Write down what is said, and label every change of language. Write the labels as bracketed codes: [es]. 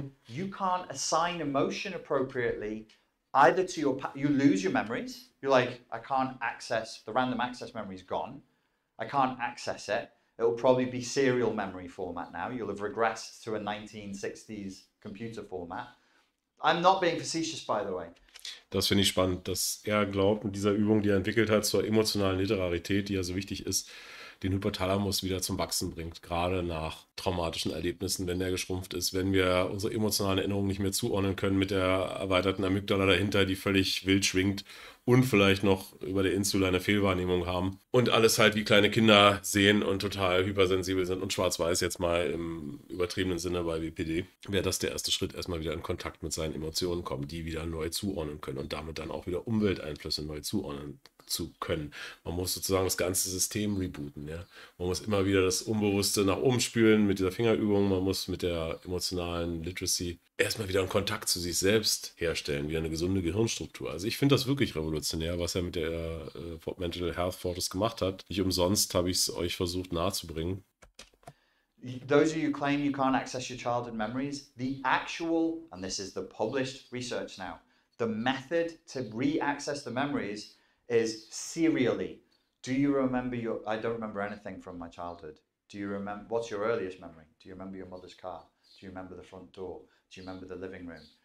[en] You can't assign emotion appropriately either to you lose your memories. You're like, I can't access, the random access memory is gone. I can't access it. It'll probably be serial memory format now. You'll have regressed to a 1960s computer format. I'm not being facetious, by the way. [de] Das finde ich spannend, dass er glaubt, mit dieser Übung, die er entwickelt hat, zur emotionalen Literarität, die ja so wichtig ist, den Hypothalamus wieder zum Wachsen bringt, gerade nach traumatischen Erlebnissen, wenn der geschrumpft ist, wenn wir unsere emotionalen Erinnerungen nicht mehr zuordnen können mit der erweiterten Amygdala dahinter, die völlig wild schwingt und vielleicht noch über der Insula eine Fehlwahrnehmung haben und alles halt wie kleine Kinder sehen und total hypersensibel sind und schwarz-weiß jetzt mal im übertriebenen Sinne bei WPD, wäre das der erste Schritt, erstmal wieder in Kontakt mit seinen Emotionen kommen, die wieder neu zuordnen können und damit dann auch wieder Umwelteinflüsse neu zuordnen zu können. Man muss sozusagen das ganze System rebooten. Ja? Man muss immer wieder das Unbewusste nach oben spülen mit dieser Fingerübung. Man muss mit der emotionalen Literacy erstmal wieder einen Kontakt zu sich selbst herstellen, wieder eine gesunde Gehirnstruktur. Also ich finde das wirklich revolutionär, was er mit der Mental Health Fortress gemacht hat. Nicht umsonst habe ich es euch versucht nahezubringen. [en] Those of you who claim you can't access your childhood memories, the actual, and this is the published research now, the method to re-access the memories is serially. Do you remember your, I don't remember anything from my childhood. Do you remember, what's your earliest memory? Do you remember your mother's car? Do you remember the front door? Do you remember the living room?